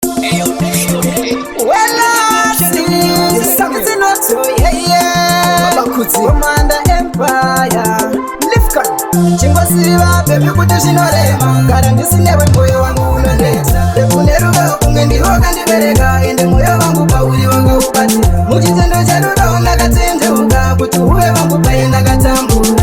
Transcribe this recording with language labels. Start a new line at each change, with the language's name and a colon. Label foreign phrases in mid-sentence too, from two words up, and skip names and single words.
English: Well, I see something not so, yeah, yeah. Baba Kuti. Commander Empire. Lifcon.
Shona: Chingosiva, baby, kuti zvinorema. Gara ndisinewe, mwoyo wangu unonesa. Ndekune rudo, kumwe ndiwo kandibereka. Ende mwoyo wangu pauri wanga ubati. Muchitendo cherudo, ndakatendeuka. Kuti uve wangu paye ndakatambura.